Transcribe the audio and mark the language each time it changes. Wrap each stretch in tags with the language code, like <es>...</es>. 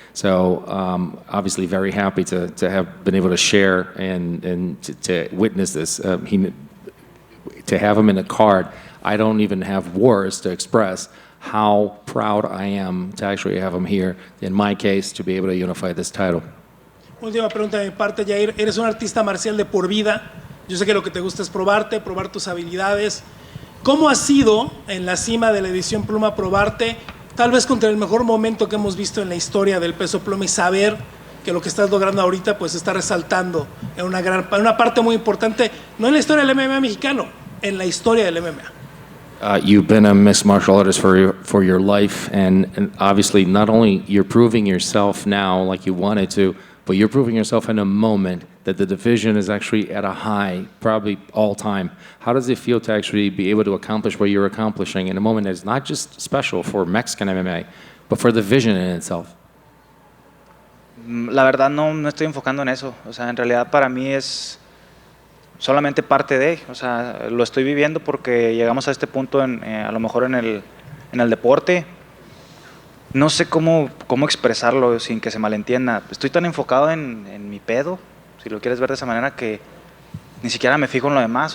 <en>So obviously very happy to have been able to share and to witness this. To have him in the card, I don't even have words to express how proud I am to actually have him here, in my case, to be able to unify this title.</en> <es>Última pregunta de mi parte, Yair. Eres un artista marcial de por vida. Yo sé que lo que te gusta es probarte, probar tus habilidades. ¿Cómo ha sido en la cima de la edición pluma probarte, tal vez contra el mejor momento que hemos visto en la historia del peso pluma, y saber que lo que estás logrando ahorita pues está resaltando en una parte muy importante, no en la historia del MMA mexicano, en la historia del MMA?</es> <en>You've been a mixed martial artist for your life, and obviously not only you're proving yourself now like you wanted to, but you're proving yourself in a moment that the division is actually at a high, probably all time. How does it feel to actually be able to accomplish what you're accomplishing in a moment that is not just special for Mexican MMA, but for the division in itself?</en> <es>La verdad no estoy enfocando en eso. O sea, en realidad para mí es solamente parte de, o sea, lo estoy viviendo porque llegamos a este punto a lo mejor en el deporte, no sé cómo expresarlo sin que se malentienda. Estoy tan enfocado en mi pedo, si lo quieres ver de esa manera, que ni siquiera me fijo en lo demás.</es>